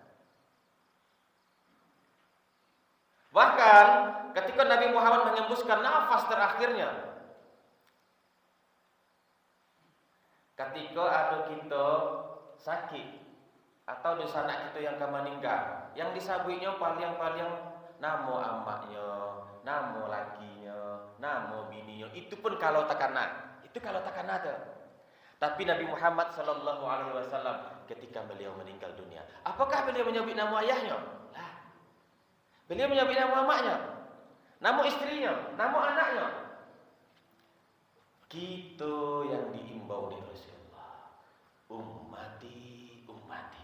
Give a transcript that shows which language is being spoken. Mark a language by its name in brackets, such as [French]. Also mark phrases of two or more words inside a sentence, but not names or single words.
[Indonesian] Bahkan ketika Nabi Muhammad mengembuskan nafas terakhirnya, ketika ada kita sakit atau di sana kita yang meninggal, [Minangkabau] yang disabuinya paling namo amaknya, namo lakinya, namo bininya. Itu pun kalau takana, tuh. [Indonesian] Tapi Nabi Muhammad [Arabic] sallallahu alaihi wasallam [Indonesian] ketika beliau meninggal dunia, apakah beliau menyebut nama ayahnya? Lah. Beliau menyebut nama amaknya, nama istrinya, nama anaknya. Kita yang diimbau oleh Rasulullah, ummati, ummati.